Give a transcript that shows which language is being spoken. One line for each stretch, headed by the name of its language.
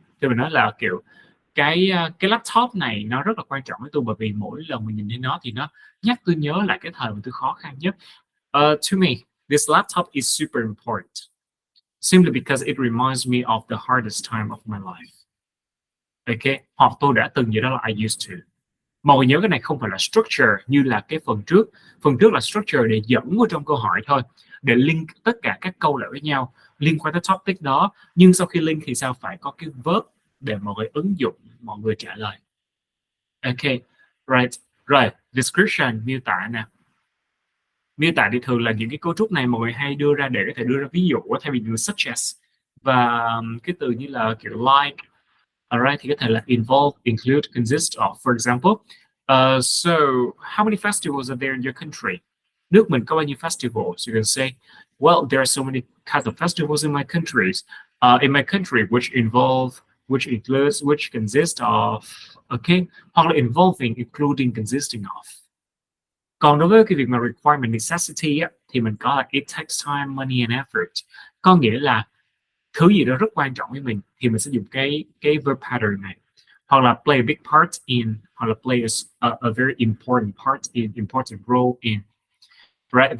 Vietnamese: Thì mình nói là kiểu cái laptop này nó rất là quan trọng với tôi, bởi vì mỗi lần mình nhìn thấy nó thì nó nhắc tôi nhớ lại cái thời mà tôi khó khăn nhất.
English: To me, this laptop is super important simply because it reminds me of the hardest time of my life.
Vietnamese: Ok, hoặc tôi đã từng vậy đó là
English: I used to.
Vietnamese: Mọi người nhớ cái này không phải là structure như là cái phần trước. Phần trước là structure để dẫn vào trong câu hỏi thôi, để link tất cả các câu lại với nhau, liên quan tới topic đó. Nhưng sau khi link thì sao, phải có cái verb để mọi người ứng dụng, mọi người trả lời.
English: Ok, right.
Vietnamese: Rồi, description, miêu tả nè. Miêu tả thì thường là những cái cấu trúc này mọi người hay đưa ra để có thể đưa ra ví dụ thay vì dùng such as. Và cái từ như là kiểu like, alright, thì có thể là
English: involve, include, consist of. For example, so how many festivals are there in your country?
Vietnamese: Nước mình có bao nhiêu festivals?
English: You can say, well, there are so many kinds of festivals in my countries. In my country, which involve, which includes, which consist of. Okay,
Vietnamese: hoặc là
English: involving, including, consisting of.
Vietnamese: Còn đối với cái việc mà requirement, necessity á, thì mình có là
English: it takes time, money and effort.
Vietnamese: Có nghĩa là thứ gì đó rất quan trọng với mình thì mình sẽ dùng cái verb pattern này, hoặc là
English: play a big part in,
Vietnamese: hoặc là
English: play a very important part in, important role in, right?